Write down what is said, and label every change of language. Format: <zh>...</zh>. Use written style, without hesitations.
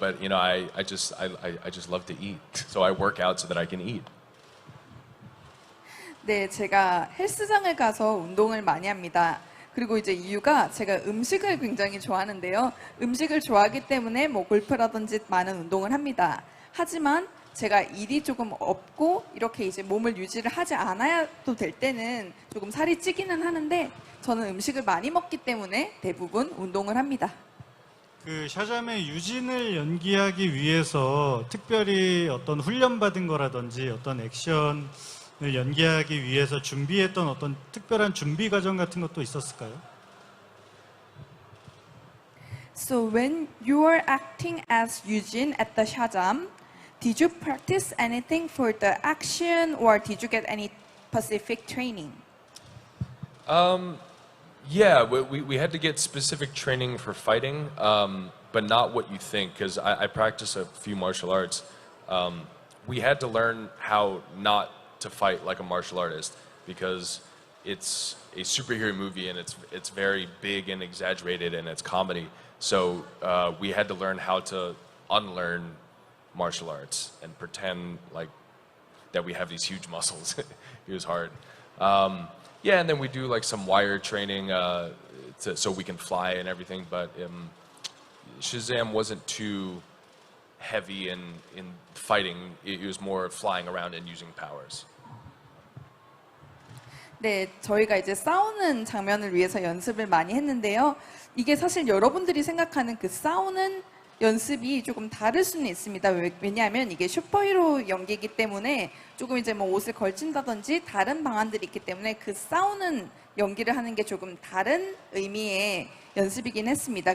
<en>But you know, I just love to eat, so I work out so that I can eat.</en> <ko>네, 제가 헬스장을 가서 운동을 많이 합니다. 그리고 이제 이유가 제가 음식을 굉장히 좋아하는데요. 음식을 좋아하기 때문에 뭐 골프라든지 많은 운동을 합니다. 하지만 제가 일이 조금 없고 이렇게 이제 몸을 유지를 하지 않아도 될 때는 조금 살이 찌기는 하는데 저는 음식을 많이 먹기 때문에 대부분 운동을 합니다. 그 샤잠의 유진을 연기하기 위해서 특별히 어떤 훈련받은 거라든지 어떤 액션을 연기하기 위해서 준비했던 어떤 특별한 준비 과정 같은 것도 있었을까요?</ko> <en>So when you are acting as Eugene at the Shazam, did you practice anything for the action or did you get any specific training? Yeah, we had to get specific training for fighting, but not what you think, because I practice a few martial arts. We had to learn how not to fight like a martial artist, because it's a superhero movie and it's very big and exaggerated and it's comedy. So we had to learn how to unlearn martial arts and pretend like that we have these huge muscles. It was hard. Yeah, and then we do like some wire training so we can fly and everything. But Shazam wasn't too heavy in fighting. It was more flying around and using powers.</en> <ko>네, 저희가 이제 싸우는 장면을 위해서 연습을 많이 했는데요. 이게 사실 여러분들이 생각하는 그 싸우는 연습이 조금 다를 수는 있습니다. 왜냐하면 이게 슈퍼히로 연기이기 때문에 조금 이제 뭐 옷을 걸친다든지 다른 방안들이 있기 때문에 그 싸우는 연기를 하는 게 조금 다른 의미의 연습이긴 했습니다.</ko>